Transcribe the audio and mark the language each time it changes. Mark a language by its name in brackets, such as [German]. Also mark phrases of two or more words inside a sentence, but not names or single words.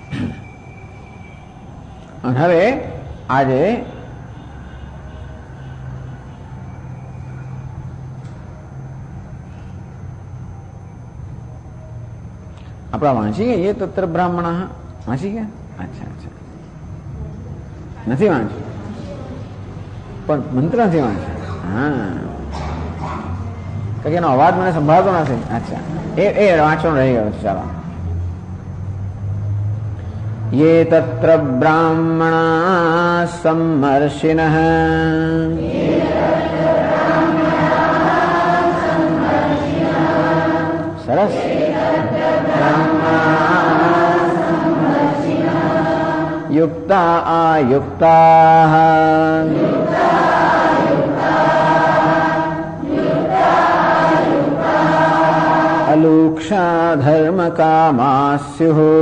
[Gujarati] અને હવે આજે આપણા વાંચી ગયા એ તત્ર બ્રાહ્મણ વાંચી ગયા? અચ્છા અચ્છા, નથી વાંચ્યું પણ મંત્ર નથી વાંચ્યું. હા, એનો અવાજ મને સંભાળતો નથી. અચ્છા, એ વાંચવાનું રહી ગયો છે. ચાલો. [Sanskrit] ये तत्र ब्राह्मणा सम्मर्षिणः सरस युक्ता अयुक्ताः अलूक्षा धर्म कामा स्युः